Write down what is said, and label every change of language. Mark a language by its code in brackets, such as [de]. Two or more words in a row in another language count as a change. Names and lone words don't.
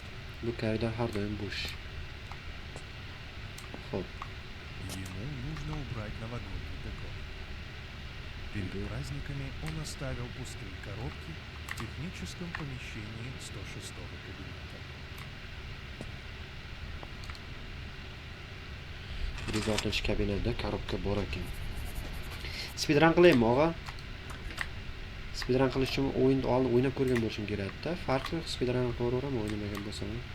[uz] Bu koridor har doim bo'sh. Xo'p. [ru] Ему нужно убрать новогодний декор. Перед Мгм. праздниками он оставил пустые коробки в техническом помещении 106-го кабинета. [uz] 106-kabinetda korobka bor ekan. Speedrun qilaymi, og'a? Speedrun qilish uchun o'yinni oldin o'ynab ko'rgan bo'lishim kerak-da. Farqi yo'q, speedrun qilaveraman o'ynamagan bo'lsam.